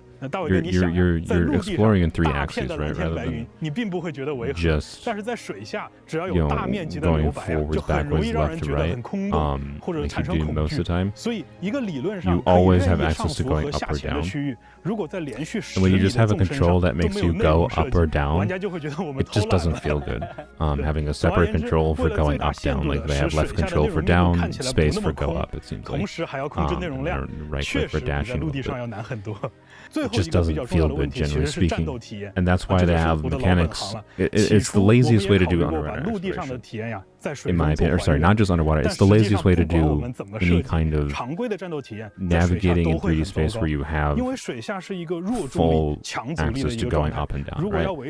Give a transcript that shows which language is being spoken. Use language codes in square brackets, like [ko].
[zh] 大伟哥，你想在陆地上大片的蓝天白云，你并不会觉得违和，但是在水下，只要有大面积的留白，就很容易让人觉得很空洞，或者产生恐惧。所以，一个理论上可以任意上浮和下潜的区域，如果在连续10米的纵深上都没有内容设计，玩家就会觉得我们偷懒了。 [en] having a separate control for going up down, like they have left control for down, space for go up. It seems like [zh] 同时还要控制内容量，确实比在陆地上要难很多。最 [en] just doesn't feel good, generally speaking. And that's why they have mechanics. It's the laziest way to do underwater exploration, in my opinion. Or sorry, not just underwater. It's the laziest way to do any kind of navigating in 3D space where you have full access to going up and down, right?